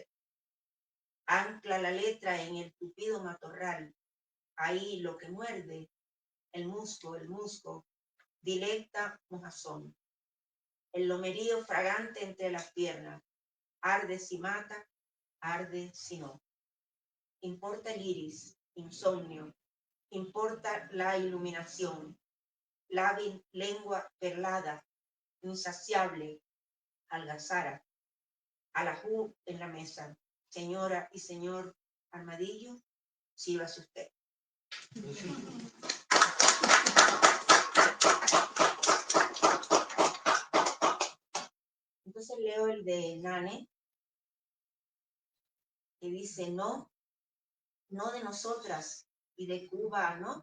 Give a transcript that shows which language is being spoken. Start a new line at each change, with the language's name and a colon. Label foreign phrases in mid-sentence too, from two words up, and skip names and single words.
Spanish: Ancla la letra en el tupido matorral, ahí lo que muerde, el musgo, dilecta mojazón. El lomerío fragante entre las piernas, arde si mata, arde si no. Importa el iris, insomnio, importa la iluminación, lábil lengua perlada, insaciable, algazara, alajú en la mesa. Señora y señor Armadillo, sírvase usted. Entonces leo el de Nane, que dice: no de nosotras y de Cuba, ¿no?